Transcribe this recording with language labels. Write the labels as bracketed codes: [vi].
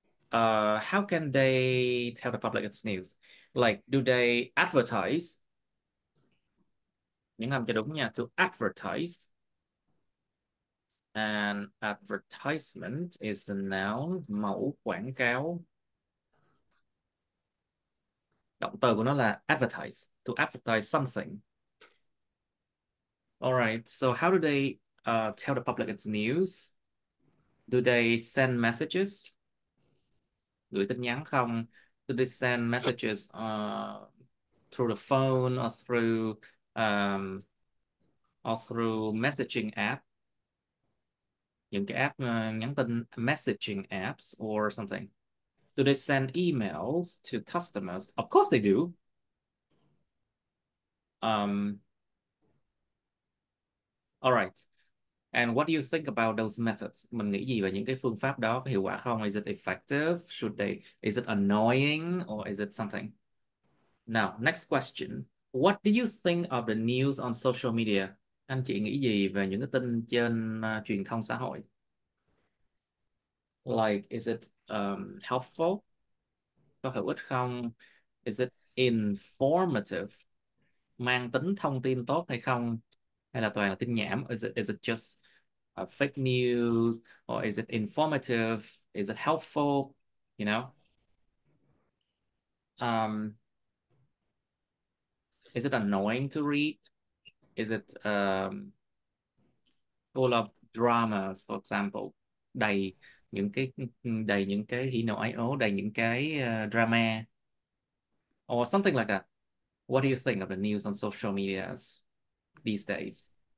[en] How can they tell the public its news? Like, do they advertise? [vi] Những âm cho đúng nha. [en] To advertise. And advertisement is a noun, [vi] mẫu quảng cáo. Động từ của nó là [en] advertise. To advertise something. All right. So how do they tell the public it's news? Do they send messages? [vi] Gửi tin nhắn không? [en] Do they send messages through the phone um, or through messaging app? [vi] Những cái app nhắn tin, [en] messaging apps or something. Do they send emails to customers? Of course they do. All right. And what do you think about those methods? [vi] Mình nghĩ gì về những cái phương pháp đó, có hiệu quả không? [en] Is it effective? Is it annoying or is it something? Now, next question. What do you think of the news on social media? [vi] Anh chị nghĩ gì về những cái tin trên truyền thông xã hội? [en] Like, is it helpful? [vi] Có hữu ích không? [en] Is it informative? [vi] Mang tính thông tin tốt hay không? Hay là toàn là tin nhảm? [en] Is it just fake news? Or is it informative? Is it helpful? You know? Is it annoying to read? Is it full of dramas, for example? [vi] Đầy đầy những cái hỉ nộ ái ố, đầy những cái drama. [en] Or something like that. What do you think of the news on social medias these days?